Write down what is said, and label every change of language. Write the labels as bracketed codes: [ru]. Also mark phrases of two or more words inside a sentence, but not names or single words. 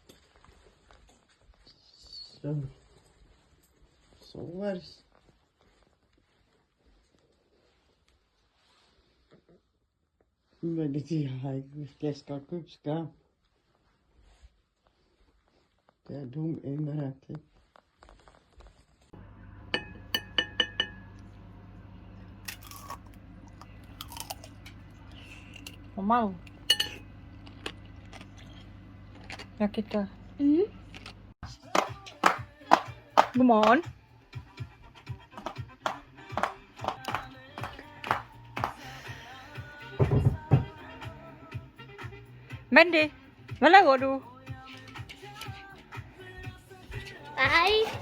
[da] Så var det. Men de har ikke, jeg skal købe skarp. Det er dumt indrettet. Mamma. [sv] Jag tittar. [da] God morgen. Mandy, hvad laver du? Nej,